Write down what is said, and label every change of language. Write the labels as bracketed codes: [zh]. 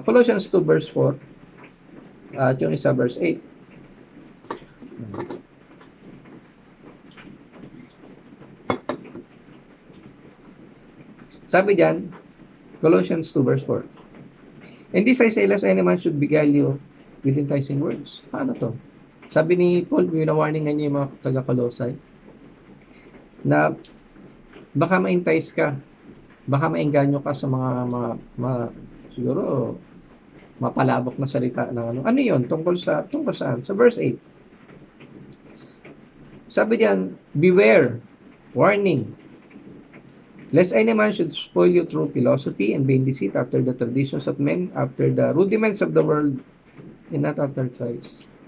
[en] Colossians 2 verse 4 at yung isa verse 8. [tl] Sabi diyan, [en] Colossians 2 verse 4. And this I say, lest any man should beguile you with enticing words. [tl] Paano to? Sabi ni Paul, wina-warning niya yung mga taga-Colossae na baka ma-entice ka, baka maengganyo ka sa mga siguro mapalabok na salita ng ano. Ano 'yon? Tungkol saan? Sa verse 8. Sabi diyan, [en] beware, warning, lest any man should spoil you through philosophy and vain deceit after the traditions of men, after the rudiments of the world, and not after Christ.